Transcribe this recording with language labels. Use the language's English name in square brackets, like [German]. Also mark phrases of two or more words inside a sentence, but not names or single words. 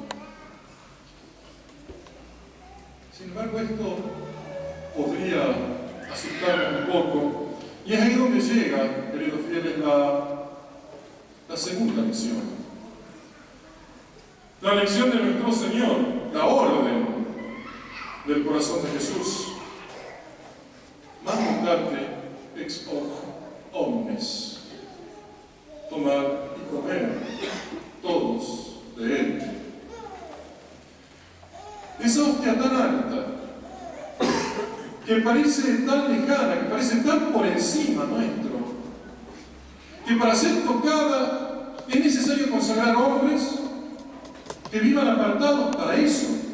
[Spanish] Sin embargo, esto podría asustarnos un poco, y es ahí donde llega, queridos fieles, la segunda lección. La lección de nuestro Señor, la orden del corazón de Jesús. [Latin] Mandate ex hoc omnes. [Spanish] Tomad y comer todos de él. Esa hostia tan alta, que parece tan lejana, que parece tan por encima nuestro, que para ser tocada es necesario consagrar hombres que vivan apartados para eso.